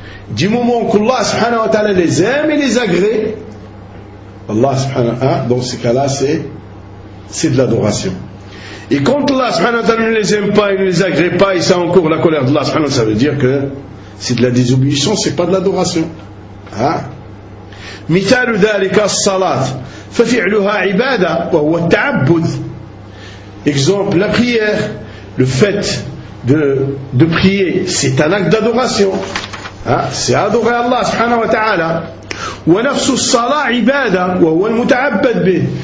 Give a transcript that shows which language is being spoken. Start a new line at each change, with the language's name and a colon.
French: Du moment que Allah
Arabic: subhanahu wa ta'ala
French: les aime et les agrée, Allah subhanahu wa ta'ala, dans ce cas-là, c'est de l'adoration. Et quand Allah
Arabic: subhanahu wa ta'ala
French: ne les aime pas, il ne les agrée pas, il sent encore la colère d'Allah subhanahu wa ta'ala, ça veut dire que c'est de la désobéissance, c'est pas de l'adoration.
Arabic: مثال ذلك الصلاة ففعلها عبادة وهو التعبد.
French: Exemple, la prière, le fait de prier, c'est un acte d'adoration. C'est adorer Allah
Arabic: subhanahu wa ta'ala. ونفس الصلاة عبادة وهو المتعبد به.